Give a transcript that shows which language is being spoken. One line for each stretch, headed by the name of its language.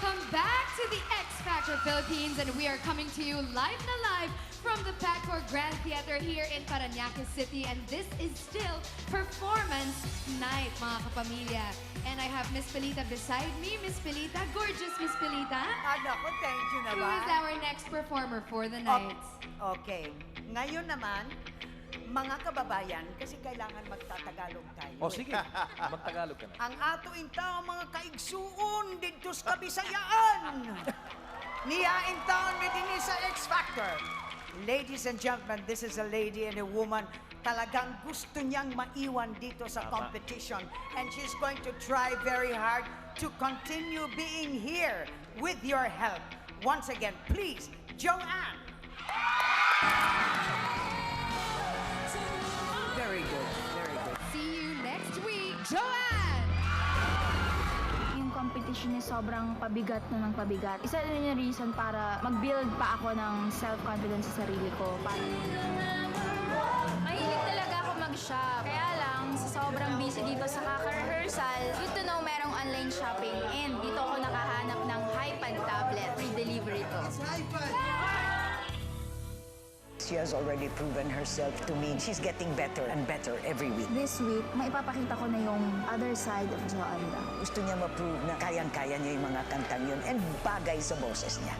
English: back to the X Factor Philippines, and we are coming to you live na live from the Pacor Grand Theater here in Parañaque City, and this is still performance night, mga kapamilya. And I have Miss Pelita beside me. Miss Pelita, gorgeous Miss Pelita. Nako, thank you Who
Filipino: naman.
English: is our next performer for the night? Okay.
Filipino: Ngayon naman, mga kababayan, kasi kailangan magtatagalog tayo. O sige, magtagalog ka na.
Cebuano: Ang ato intaw mga kaigsuon dito sa Kabisayaan. Niya intaw ni dinhi sa X Factor.
English: Ladies and gentlemen, this is a lady and a woman
Filipino: talagang gusto niyang maiwan dito sa competition.
English: And she's going to try very hard to continue being here with your help. Once again, please, Joanne. Very good, very good. See you next week, Joanne!
Filipino: Yung competition niya sobrang pabigat na ng pabigat. Isa din yung reason para mag-build pa ako ng self-confidence sa sarili ko. Mahilig talaga ako mag-shop. Kaya lang, sa sobrang busy dito sa kaka-rehearsal,
English: good to know
Filipino: merong online shopping. And dito ako nakahanap ng HiPad tablet.
English: Free delivery to. She has already proven herself to me. She's getting better and better every week. This week,
Filipino: maipapakita ko na yung other side of Joanda. Gusto niya ma-prove na kayang-kaya niya yung mga kantang yun and bagay sa boses niya.